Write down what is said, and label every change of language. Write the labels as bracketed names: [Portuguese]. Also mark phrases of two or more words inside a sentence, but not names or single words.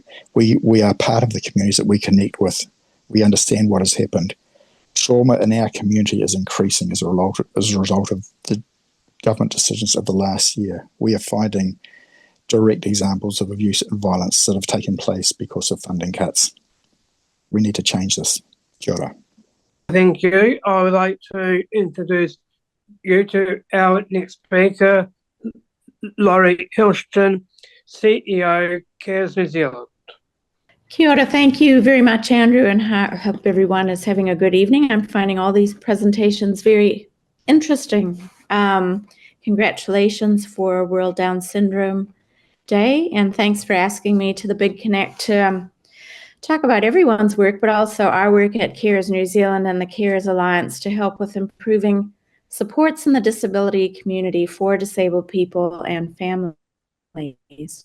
[English] We are part of the communities that we connect with. We understand what has happened. Trauma in our community is increasing as a result of the government decisions of the last year. We are finding direct examples of abuse and violence that have taken place because of funding cuts. We need to change this. [Māori] Kia ora. [English] Thank you. I would like to introduce you to our next speaker, Laurie Hilston, CEO, Cares New Zealand. [Māori] Kia ora, [English] thank you very much, Andrew, and I hope everyone is having a good evening. I'm finding all these presentations very interesting. Congratulations for World Down Syndrome Day, and thanks for asking me to the Big Connect to talk about everyone's work, but also our work at Cares New Zealand and the Cares Alliance to help with improving supports in the disability community for disabled people and families.